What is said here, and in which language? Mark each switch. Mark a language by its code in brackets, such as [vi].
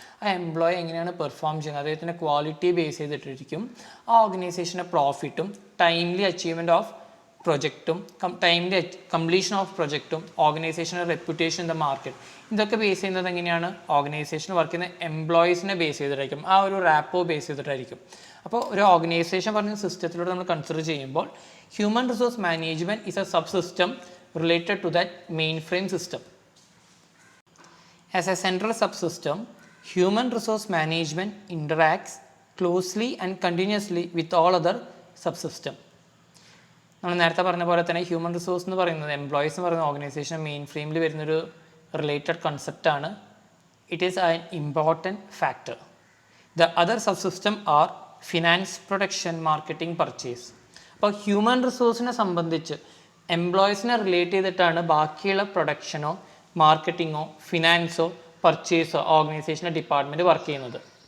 [ml] ആ എംപ്ലോയി എങ്ങനെയാണ് പെർഫോം ചെയ്യുന്നത്, അദ്ദേഹത്തിൻ്റെ ക്വാളിറ്റി ബേസ് ചെയ്തിട്ടിരിക്കും ആ ഓർഗനൈസേഷൻ്റെ പ്രോഫിറ്റും timely achievement of പ്രൊജക്റ്റും timely completion of പ്രൊജക്റ്റും ഓർഗനൈസേഷൻ്റെ reputation in the market. ഇതൊക്കെ ബേസ് ചെയ്യുന്നത് എങ്ങനെയാണ്? ഓർഗനൈസേഷൻ വർക്ക് ചെയ്യുന്ന എംപ്ലോയീസിനെ ബേസ് ചെയ്തിട്ടായിരിക്കും, ആ ഒരു റാപ്പോ ബേസ് ചെയ്തിട്ടായിരിക്കും. അപ്പോൾ ഒരു ഓർഗനൈസേഷൻ പറഞ്ഞ സിസ്റ്റത്തിലൂടെ നമ്മൾ കൺസിഡർ ചെയ്യുമ്പോൾ human resource management is A sub system related to that main frame system. [en] As a central subsystem, human resource management interacts closely and continuously with all other subsystems. [ml] നമ്മൾ നേരത്തെ പറഞ്ഞ പോലെ തന്നെ ഹ്യൂമൻ റിസോഴ്സ് എന്ന് പറയുന്നത്, employees എന്ന് പറയുന്ന organisation main ഫ്രെയിമിൽ വരുന്നൊരു related കൺസെപ്റ്റാണ്. It is an important factor. The other subsystem R finance, production, marketing, purchase. അപ്പോൾ ഹ്യൂമൻ റിസോഴ്സിനെ സംബന്ധിച്ച് എംപ്ലോയീസിനെ റിലേറ്റ് ചെയ്തിട്ടാണ് ബാക്കിയുള്ള പ്രൊഡക്ഷനോ മാർക്കറ്റിങ്ങോ ഫിനാൻസോ പർച്ചേസോ ഓർഗനൈസേഷൻ്റെ ഡിപ്പാർട്ട്മെൻറ്റ് വർക്ക് ചെയ്യുന്നത്.